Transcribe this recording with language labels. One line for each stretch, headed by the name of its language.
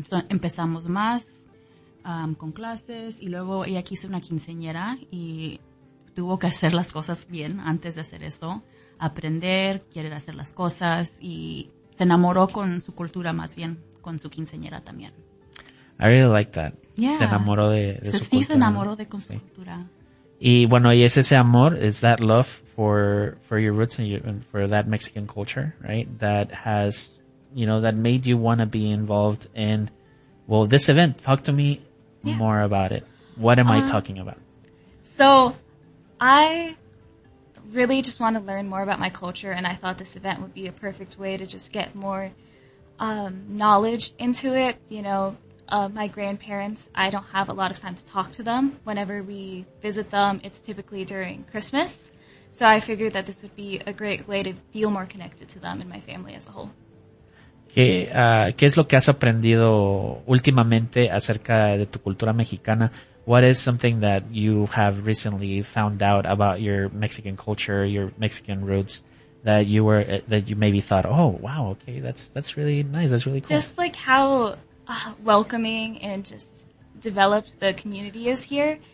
Spanish: Empezamos más con clases y luego ella quiso una quinceañera y tuvo que hacer las cosas bien antes de hacer eso, aprender, querer hacer las cosas y se enamoró con su cultura más bien, con su quinceañera también.
English: I really like that. Yeah.
Spanish: Se enamoró de su cultura. Sí, se enamoró de con su cultura. Y bueno, y es ese amor,
English: is that love for your roots and for that Mexican culture, right? That has, you know, that made you want to be involved in, well, this event. Talk to me more about it. What am I talking about? So, I really just want to learn more about my culture, and I thought this event would be a perfect way to just get more knowledge into it. You know, my grandparents, I don't have a lot of time to talk to them. Whenever we visit them, it's typically during Christmas. So I figured that this would be a great way to feel more connected to them and my family as a whole.
Spanish: ¿Qué es lo que has aprendido últimamente acerca de tu cultura mexicana?
English: What is something that you have recently found out about your Mexican culture, your Mexican roots, that you maybe thought, oh, wow, okay, that's really nice, that's really cool. Just like how welcoming and just developed the community is here.